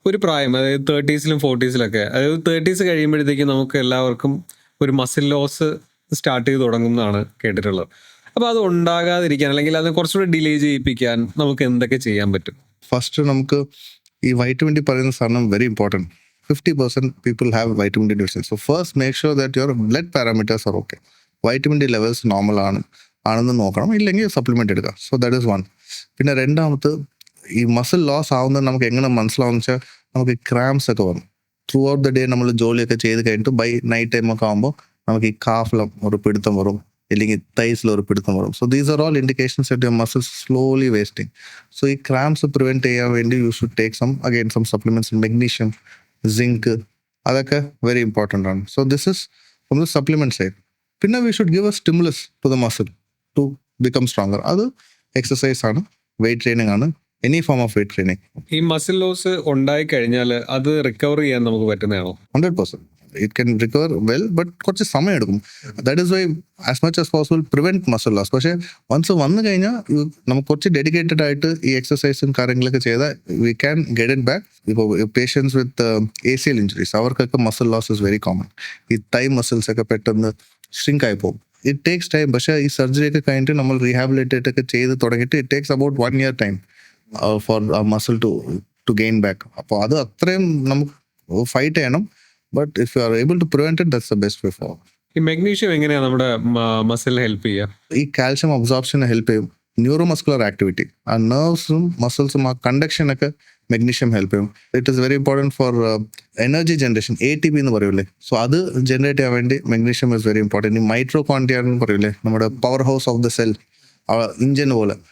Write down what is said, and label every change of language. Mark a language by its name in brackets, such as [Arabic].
[Malayalam] ഒരു പ്രായം, അതായത് 30s-ലും 40s-ലൊക്കെ, അതായത് 30s കഴിയുമ്പോഴത്തേക്കും നമുക്ക് എല്ലാവർക്കും ഒരു മസിൽ ലോസ് സ്റ്റാർട്ട് ചെയ്ത് തുടങ്ങുന്നതാണ് കേട്ടിട്ടുള്ളത്. അപ്പോൾ അത് ഉണ്ടാകാതിരിക്കാൻ അല്ലെങ്കിൽ അത് കുറച്ചുകൂടി ഡിലേ ചെയ്യിപ്പിക്കാൻ നമുക്ക് എന്തൊക്കെ ചെയ്യാൻ പറ്റും? ഫസ്റ്റ് നമുക്ക് ഈ വൈറ്റമിൻ ഡി പറയുന്ന സാധനം very important. [English] 50% people have vitamin D deficiency. So first make sure that your blood parameters are okay. [Malayalam] Vitamin D levels normal ആണെന്ന് നോക്കണം. ഇല്ലെങ്കിൽ സപ്ലിമെൻ്റ് എടുക്കുക. [English] So that is one. [Malayalam] പിന്നെ രണ്ടാമത് ഈ മസിൽ ലോസ് ആവുന്നത് നമുക്ക് എങ്ങനെ മനസ്സിലാവുമെന്ന് വെച്ചാൽ നമുക്ക് ക്രാംസ് ഒക്കെ വരും. [English] throughout the day [Malayalam] നമ്മൾ ജോലിയൊക്കെ ചെയ്ത് കഴിഞ്ഞിട്ട് ബൈ നൈറ്റ് ടൈം ഒക്കെ ആകുമ്പോൾ നമുക്ക് ഈ കാഫിലും ഒരു പിടുത്തം വരും, അല്ലെങ്കിൽ തൈസിൽ ഒരു പിടുത്തം വരും. [English] So these are all indications that your muscles slowly wasting. So [Malayalam] ഈ ക്രാംസ് പ്രിവെൻറ്റ് ചെയ്യാൻ വേണ്ടി [English] You should take some supplements, magnesium, zinc, അതൊക്കെ very important ആണ്. So this is from the supplement side. പിന്നെ we should give a stimulus to the muscle to become stronger. [Malayalam] അത് exercise ആണ്, wait training ആണ്, [English] Any form of weight training. [Malayalam] ഈ muscle loss ഉണ്ടായി കഴിഞ്ഞാൽ അത് റിക്കവർ ചെയ്യാൻ നമുക്ക് പറ്റുന്നതാണോ? 100%. [English] It can recover well, but [Malayalam] കുറച്ച് സമയം എടുക്കും. [English] That is why as much as possible prevent muscle loss. [Malayalam] പക്ഷേ വൺസ് വന്നു കഴിഞ്ഞാൽ നമുക്ക് കുറച്ച് ഡെഡിക്കേറ്റഡ് ആയിട്ട് ഈ എക്സസൈസും കാര്യങ്ങളൊക്കെ ചെയ്താൽ [English] We can get it back. [Malayalam] ഇപ്പോൾ പേഷ്യൻസ് വിത്ത് ACL ഇഞ്ചുറീസ് അവർക്കൊക്കെ muscle loss [English] Is very common. [Malayalam] ഈ തൈ മസിൽസ് ഒക്കെ പെട്ടെന്ന് ഷ്രിങ്ക് ആയി പോകും. [English] It takes time. [Malayalam] പക്ഷേ ഈ സർജറി ഒക്കെ കഴിഞ്ഞിട്ട് നമ്മൾ റീഹാബിലിറ്റേറ്റ് ഒക്കെ ചെയ്ത് തുടങ്ങിയിട്ട് [English] It takes about 1 year time for muscle to gain back. [Malayalam] അപ്പോൾ അത് അത്രയും നമുക്ക് ഫൈറ്റ് ചെയ്യണം. [English] But if you are able to prevent it, that's the best way forward. [Malayalam] ഈ മെഗ്നീഷ്യം എങ്ങനെയാണ് നമ്മുടെ മസിലിനെ ഹെൽപ്പ് ചെയ്യുക? ഈ കാൽഷ്യം അബ്സോർപ്ഷനെ ഹെൽപ്പ് ചെയ്യും. ന്യൂറോമസ്കുലർ ആക്ടിവിറ്റി, ആ നെർവ്സും മസിൽസും ആ കണ്ടക്ഷനൊക്കെ മെഗ്നീഷ്യം ഹെൽപ്പ് ചെയ്യും. [English] it is very important for energy generation, ATP [Malayalam] എന്ന് പറയൂലേ. സോ അത് ജനറേറ്റ് ചെയ്യാൻ വേണ്ടി [English] Magnesium is very important. [Malayalam] ഈ മൈട്രോകോൺഡ്രിയ എന്ന് പറയൂലേ, നമ്മുടെ [English] power house of the cell, [Malayalam] engine പോലെ.